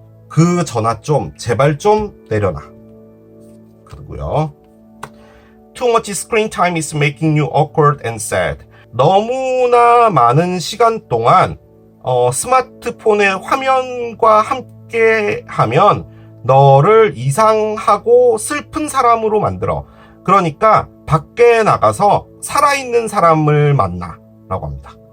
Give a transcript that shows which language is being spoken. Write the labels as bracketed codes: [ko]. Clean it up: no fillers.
[ko] 그 전화 좀 제발 좀 내려놔. 그리고요. [en] Too much screen time is making you awkward and sad. [ko] 너무나 많은 시간 동안 스마트폰의 화면과 함께 하면 너를 이상하고 슬픈 사람으로 만들어. 그러니까 밖에 나가서 살아있는 사람을 만나 라고 합니다.